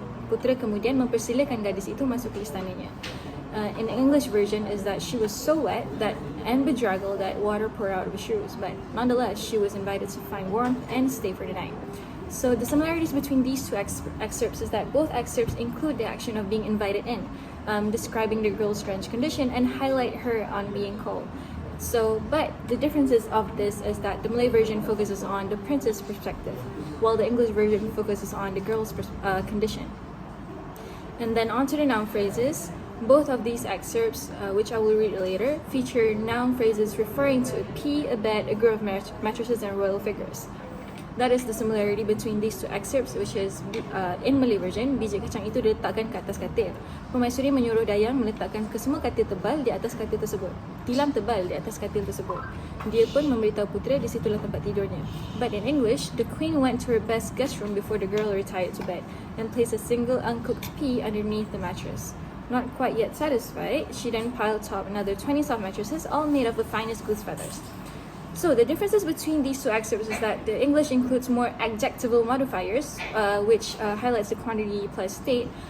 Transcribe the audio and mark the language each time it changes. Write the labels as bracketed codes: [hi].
[ms] Putera kemudian mempersilakan gadis itu masuk ke istananya. [en] In the English version is that she was so wet and bedraggled that water poured out of her shoes, but nonetheless she was invited to find warmth and stay for the night. So the similarities between these two excerpts is that both excerpts include the action of being invited in, describing the girl's strange condition and highlight her on being cold. So, but the differences of this is that the Malay version focuses on the prince's perspective, while the English version focuses on the girl's condition. And then on to the noun phrases. Both of these excerpts, which I will read later, feature noun phrases referring to a pea, a bed, a group of mattresses, and royal figures. That is the similarity between these two excerpts, which is in Malay version, [ms] biji kacang itu diletakkan ke atas katil. Permaisuri menyuruh Dayang meletakkan kesemua katil tebal di atas katil tersebut. Tilam tebal di atas katil tersebut. Dia pun memberitahu putera di situlah tempat tidurnya. [en] But in English, the queen went to her best guest room before the girl retired to bed and placed a single uncooked pea underneath the mattress. Not quite yet satisfied, she then piled top another 20 soft mattresses, all made of the finest goose feathers. So the differences between these two excerpts is that the English includes more adjectival modifiers, which highlights the quantity plus state.